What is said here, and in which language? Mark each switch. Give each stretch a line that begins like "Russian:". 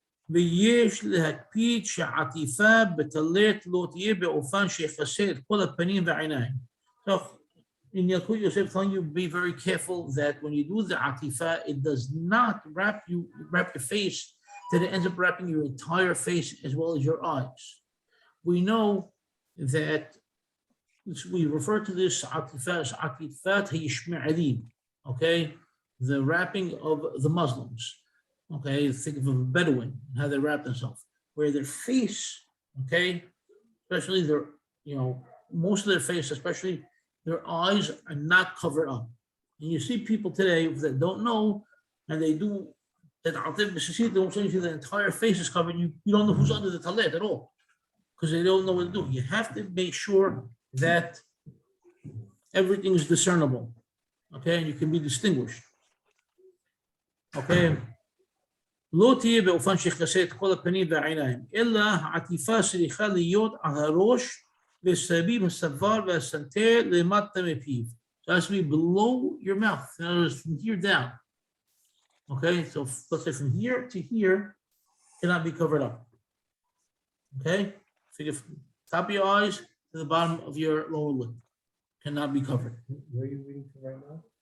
Hebrew: ויש להקפיד שהעטיפה בטלית לא תהיה באופן שיכסה את כל הפנים והעיניים.
English: So in Yalkut Yosef telling you, be very careful that when you do the atifa, it does not wrap your face, that it ends up wrapping your entire face as well as your eyes. We know that we refer to this atifa as atifat hayishme'alim, okay? The wrapping of the Muslims, okay? Think of a Bedouin, how they wrap themselves, where their face, okay, especially their, most of their face, especially their eyes are not covered up. And you see people today that don't know, and they do that Lehitatef Bessissit, they don't say the entire face is covered. You don't know who's under the talit at all. because they don't know what to do. You have to make sure that everything is discernible, okay, and you can be distinguished, okay.
Hebrew: לא תהיה באופן שיכסה את כל הפנים והעיניים, אלא העטיפה צריכה להיות על הראש וסביב הסבר והסנטר למטה מפיו.
English: So it has to be below your mouth, in other words, from here down. Okay, so let's say from here to here cannot be covered up. Okay, figure from top of your eyes to the bottom of your lower lip cannot be covered. Where are you reading from right now?